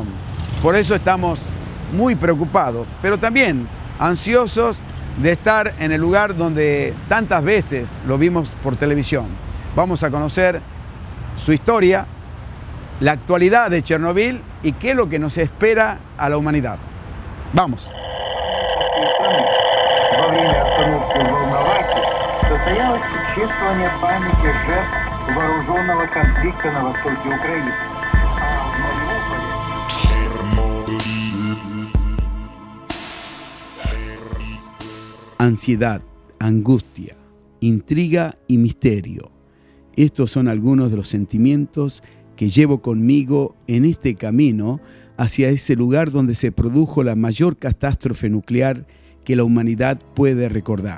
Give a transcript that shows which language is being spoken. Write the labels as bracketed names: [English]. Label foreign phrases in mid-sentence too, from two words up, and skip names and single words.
[Spanish] Por eso estamos muy preocupados, pero también ansiosos de estar en el lugar donde tantas veces lo vimos por televisión. Vamos a conocer su historia, la actualidad de Chernobyl y qué es lo que nos espera a la humanidad. Vamos. [Russian] Во время остановки в Волновахе состоялось чествование памяти жертв вооруженного конфликта на востоке Украины. А в Мариуполе... [Spanish] Ansiedad, angustia, intriga y misterio. Estos son algunos de los sentimientos que llevo conmigo en este camino hacia ese lugar donde se produjo la mayor catástrofe nuclear que la humanidad puede recordar.